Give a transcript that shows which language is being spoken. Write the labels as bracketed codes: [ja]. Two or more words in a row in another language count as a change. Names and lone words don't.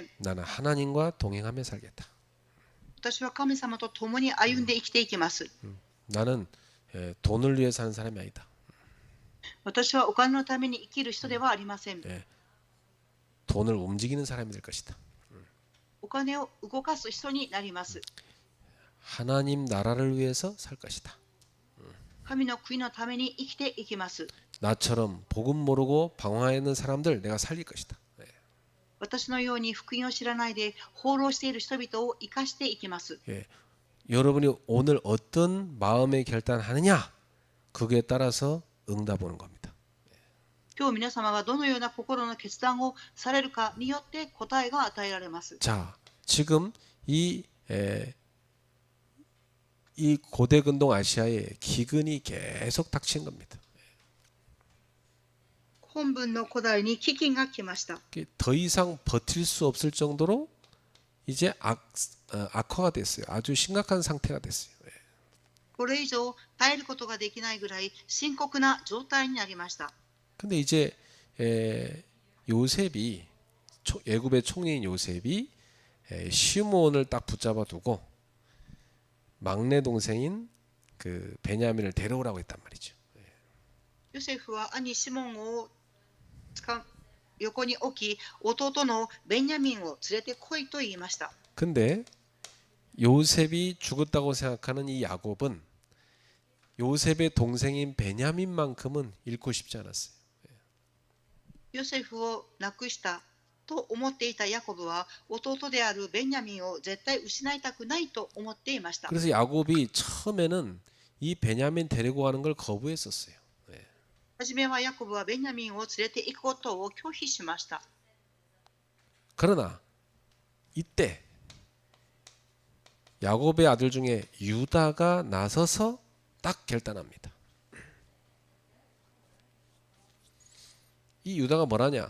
[ko] 나는 하나님과 동행하며 살겠다. [ja] 私は神様と共に歩んで生きていきます。 [ko] 나는 돈을 위해 사는 사람이 아니다. [ja] 私はお金のために生きる人ではありません。 [ko] 돈을 움직이는 사람이 될 것이다. [ja] お金を動かす人になります。 [ko] 하나님 나라를 위해서 살 것이다. [ja] 神の国のために生きていきます。 [ko] 나처럼 복음 모르고 방황해 있는 사람들 내가 살릴 것이다. [ja] 私のように福音を知らないで放浪している人々を生かしていきます。 [ko] 여러분이 오늘 어떤 마음의 결단하느냐 그에 따라서 응답 오는 겁니다. [ja] 今日皆様がどのような心の決断をされるかによって答えが与えられます。 [ko] 자, 지금 이 고대 근동 아시아에 기근이 계속 닥친 겁니다. [ja] 本文の古代に飢饉が来ました。 [ko] 더 이상 버틸 수 없을 정도로 이제 악화가 됐어요. 아주 심각한 상태가 됐어요. [ja] これ以上耐えることができないぐらい深刻な状態になりました。 [ko] 근데 이제 요셉이 애굽의 총리인 요셉이 시므온을 딱 붙잡아 두고 막내 동생인 그 베냐민을 데려오라고 했단 말이죠. [ja] ヨセフは兄シモンを横に置き、弟のベニヤミンを連れてこいと言いました。 [ko] 근데 요셉이 죽었다고 생각하는 이 야곱은 요셉의 동생인 베냐민만큼은 잃고 싶지 않았어요. [ja] ヨセフを亡くしたと思っていたヤコブは弟であるベンヤミンを絶対失いたくないと思っていました。 [ko] 그래서 야곱이 처음에는 이 베냐민 데리고 가는 걸 거부했었어요. [ja] はじめはヤコブはベニヤミンを連れて行くことを拒否しました。 [ko] 그러나 이때 야곱의 아들 중에 유다가 나서서 딱 결단합니다. 이 유다가 뭐라냐?